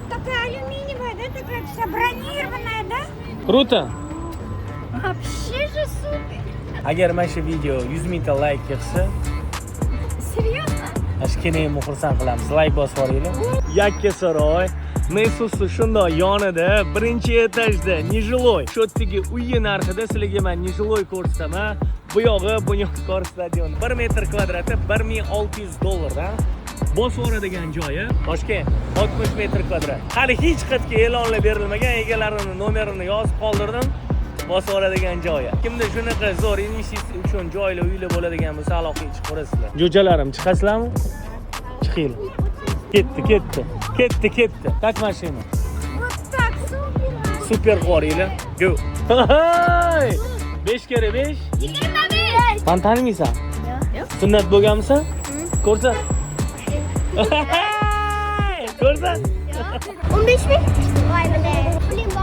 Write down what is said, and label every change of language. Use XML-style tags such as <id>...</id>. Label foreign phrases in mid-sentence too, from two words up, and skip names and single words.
<ru>это алюминиевая, да, такая вся бронированная, да? Круто. Вообще же супер.</ru> <uz>Agar mana shu video 100 mingta layk kelsa,</uz> <ru>Серьезно?</ru> <uz>ashkina xursand qilamiz. Layk bosib yuboringlar. Yakkasaroy Nesusi shundoq yonida, birinchi etajda nejiloy. Shotdagi uyi narxida sizlarga men nejiloy ko'rsataman. Bu yog'i Bunyodkor stadion 1 metr kvadrati $1600 dan. Bosib yuboradigan joyi Toshkent 60 metr kvadrat. Hali hech qayerga e'lonlar berilmagan, egalarini nomerini yozib qoldirdim. Bosib yuboradigan joyi. Kimda shunaqa zo'r investitsiya uchun joylar, uylar bo'ladigan bo'lsa, aloqaga chiqib ko'rasizlar. Jo'jalarim, chiqasizlarmi? Chiqinglar. Ketdi.</uz> <ru>Как машина? Вот так, супер.</ru> <uz>Super qo'ringlar. Go. 5 kere 5. 25. Mani tanimaysan? Yo'q. Sunnat bo'lganmisan? Ko'rsat. Ko'rsat. 15 ming? Voy bilaay. Puling bor?</uz>